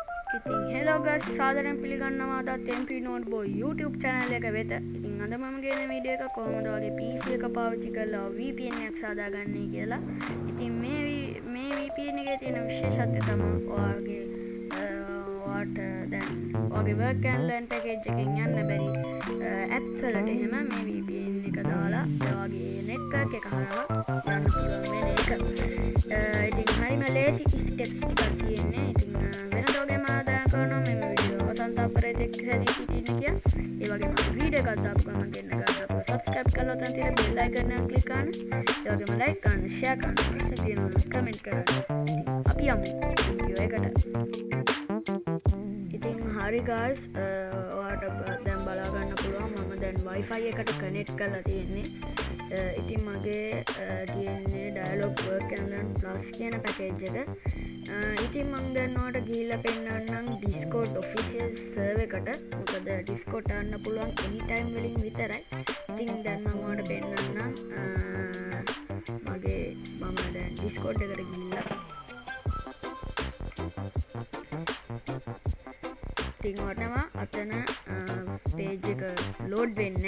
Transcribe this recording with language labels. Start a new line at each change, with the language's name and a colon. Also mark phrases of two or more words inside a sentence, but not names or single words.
Sinhala: ඉතින්
English: hello guys
Sinhala: සාදරයෙන් පිළිගන්නවා අදත් Mpnovetboy YouTube channel එක වෙත. ඉතින් අද මම ගෙන වීඩියෝ එක කොහොමද වගේ PC එක පාවිච්චි කරලා VPN එකක් සාදාගන්නේ කියලා. ඉතින් මේ VPN එකේ තියෙන විශේෂත්වය තමයි ඔයාගේ දැන් ඔයාගේ
English: work and learn package
Sinhala: එකෙන් යන්න බැරි apps වලට එහෙම මේ VPN එක දාලා ඔයාගේ network එක හරහා යන්න පුළුවන් වෙන එක. ඉතින් හරිම ලේසි steps ටිකක් තියෙන්නේ.
Hindi: ඉතින් वीडियो का सब्सक्राइब कर लो बेल आइकन क्लिक करना लाइक करना शेयर करना कमेंट करना अभी हम वीडियो
Sinhala: ඉතින් හරි guys ඔයාලට දැන් බලා ගන්න පුළුවන් මම දැන් wifi එකට කනෙක්ට් කරලා තියෙන්නේ. ඉතින් මගේ තියෙන්නේ dialog work and learn plus කියන පැකේජ් එක. ඉතින් මම දැන් ඔයාලට ගිහිල්ලා පෙන්නන්නම් Discord official server එකට. මොකද Discord ගන්න පුළුවන් anytime වලින් විතරයි. ඉතින් දැන් මම ඔයාලට පෙන්නන්නම් මගේ මම දැන් Discord එකට ගිහිල්ලා ඉතින් ඔතනවා අතන page එක load වෙන්නේ.